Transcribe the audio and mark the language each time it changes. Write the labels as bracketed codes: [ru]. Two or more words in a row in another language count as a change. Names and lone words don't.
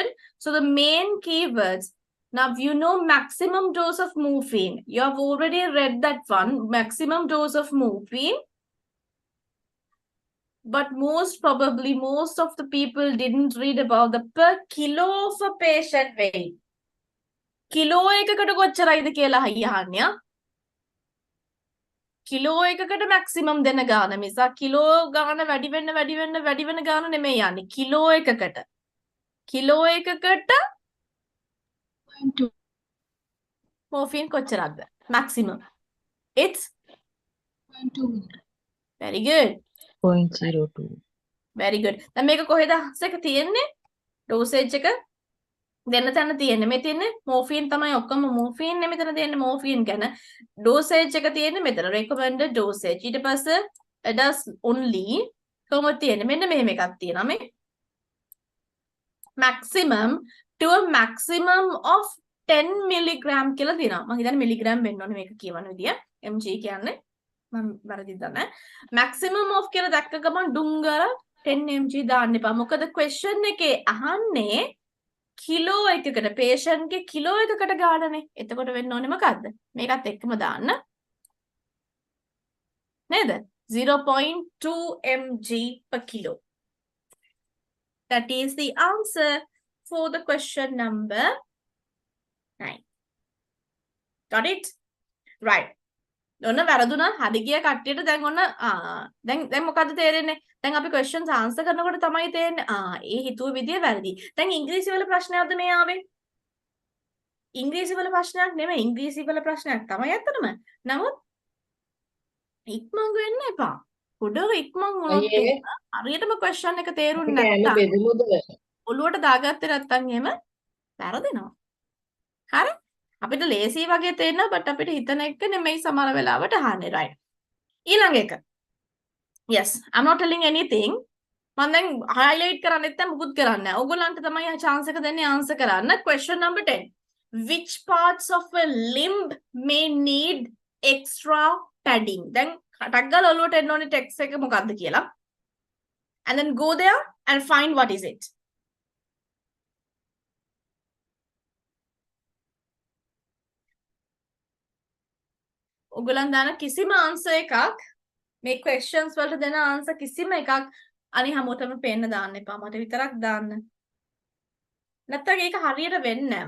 [en] So the main keywords, now you know maximum dose of morphine. You have already read that one, maximum dose of morphine. But most probably, most of the people didn't read about the per kilo of a patient weight. [si] Kilo එකකට කොච්චරයිද කියලා අහන්නේ. කිලෝ එකකට මැක්සිමම් දෙන ගාන මිසක් කිලෝ ගාන වැඩි වෙන ගාන නෙමෙයි යන්නේ. කිලෝ එකකට. කිලෝ එකකට morphine කොච්චරක්ද? [en] maximum. It's 0.2. very good. 0.02. Very good. [si] දැන් මේක කොහෙද එක තියෙන්නේ? dosage එක දෙන්න තැන තියෙන්නේ. මේ තියෙන්නේ morphine තමයි ඔක්කොම morphine නේ මෙතන තියෙන්නේ morphine ගැන. dosage එක තියෙන්නේ මෙතන [en] recommended dosage. [si] ඊට පස්සේ [en] adults only [si] කොහොමද තියෙන්නේ? මෙන්න මෙහෙම එකක් තියෙනවා මේ. [en] maximum to a maximum of 10 milligram [si] කියලා දෙනවා. මම හිතන්නේ මිලිග්‍රෑම් වෙන්න ඕනේ මේක කියවන විදිය. mg කියන්නේ මම වැරදිද නැහැ. [en] maximum of [si] කියලා දැක්ක ගමන් ඩුංගර 10 mg දාන්න එපා. මොකද question එකේ අහන්නේ කිලෝ එකකට patient ගේ කිලෝ එකකට ගානනේ. එතකොට වෙන්න ඕනේ මොකද්ද? මේකත් එක්කම දාන්න. නේද? [en] 0.2 mg per kilo. That is the answer for the question number 9. Got it? Right. [si] ඔන්න වැරදුනා හරි ගිය කට්ටියට දැන් ඔන්න දැන් මොකද්ද තේරෙන්නේ? දැන් අපි [en] questions answer [si] කරනකොට තමයි තේරෙන්නේ ඒ හිතුව විදිය වැරදි. දැන් ඉංග්‍රීසි වල ප්‍රශ්නයක්ද මේ ආවේ? ඉංග්‍රීසි වල ප්‍රශ්නයක් නෙමෙයි. ඉංග්‍රීසි වල ප්‍රශ්නයක් තමයි ඇත්තටම. නමුත් ඉක්මන් වෙන්න එපා. පොඩව ඉක්මන් වුණොත් හරියටම question එක තේරුන්නේ නැත්නම් ඔළුවට දාගත්තේ නැත්නම් එහෙම වැරදිනවා. හරි? අපිට ලේසි වගේ තේරෙනවා but අපිට හිතන එක නෙමෙයි සමහර වෙලාවට අහන්නේ right. ඊළඟ එක. [en] Yes, I'm not telling anything. [si] මම දැන් highlight කරන්නෙත් නැහැ මුකුත් කරන්නේ නැහැ. ඕගොල්ලන්ට තමයි chance එක දෙන්නේ answer කරන්න. [en] Question number 10. which parts of a limb may need extra padding? [si] දැන් ටක් ගාලා ඔලුවට එන්න ඕනේ text එක මොකක්ද කියලා. [en] And then go there and find what is it. [si] ඔයගොල්ලන් දාන කිසිම answer එකක් මේ questions වලට දෙන answer කිසිම එකක් අනි හැමෝටම පේන්න දාන්න එපා. මට විතරක් දාන්න. නැත්තම් ඒක හරියට වෙන්නේ නැහැ.